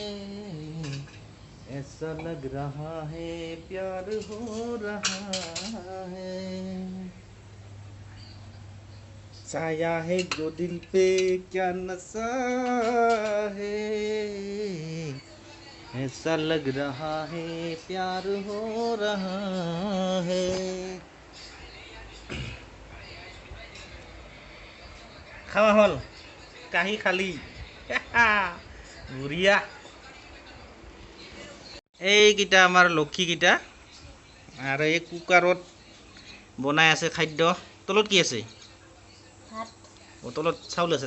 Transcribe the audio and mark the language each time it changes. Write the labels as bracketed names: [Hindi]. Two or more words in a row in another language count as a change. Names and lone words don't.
[Hindi] ऐसा लग रहा है प्यार हो रहा है छाया है जो दिल पे क्या नशा है ऐसा लग रहा है प्यार हो रहा है খাওয়া হল কাহি খালি বঢ়িয়া [Assamese] এইকেইটা আমাৰ লক্ষীকেইটা আৰু এই কুকাৰত বনাই আছে খাদ্য তলত কি আছে তলত চাউল আছে